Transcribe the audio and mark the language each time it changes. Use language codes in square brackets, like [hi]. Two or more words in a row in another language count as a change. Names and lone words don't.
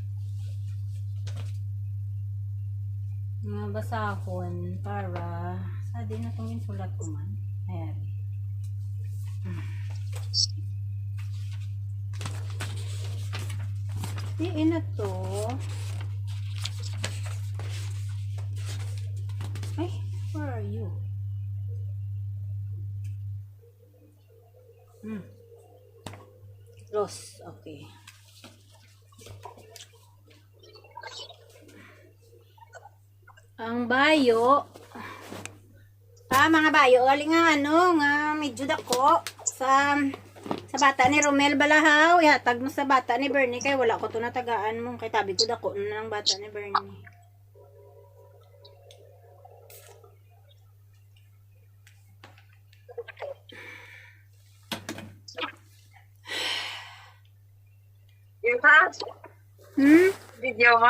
[hil] Mga basahon para sa din na itong ginsulat ko man. Ayan. Diin na to. Ay, [en] where are you? [hil] Rose, okay. Ang bayo. Mga bayo, galing nga ano, nga medyo dako sa bata ni Romel Balahaw. Ihatag mo sa bata ni Bernie kay wala ko to natagaan mo. Kay tabi ko dako na ng bata ni Bernie. Yung ha? Video mo?